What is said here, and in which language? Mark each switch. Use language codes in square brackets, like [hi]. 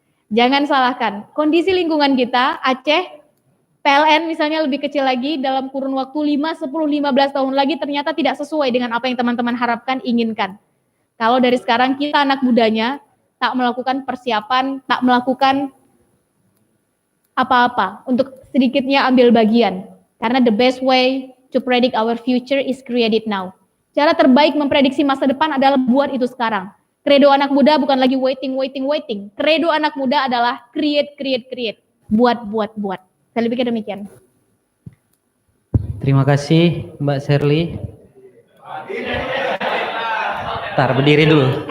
[id] Jangan salahkan, kondisi lingkungan kita, Aceh, PLN misalnya lebih kecil lagi, dalam kurun waktu 5, 10, 15 tahun lagi ternyata tidak sesuai dengan apa yang teman-teman harapkan, inginkan. Kalau dari sekarang kita anak mudanya tak melakukan persiapan, tak melakukan apa-apa untuk sedikitnya ambil bagian. Karena [en] the best way to predict our future is create it now. [id] Cara terbaik memprediksi masa depan adalah buat itu sekarang. Kredo anak muda bukan lagi waiting. Kredo anak muda adalah create. Buat. Saya pikir demikian. Terima kasih Mbak Sherly. Bentar, berdiri dulu.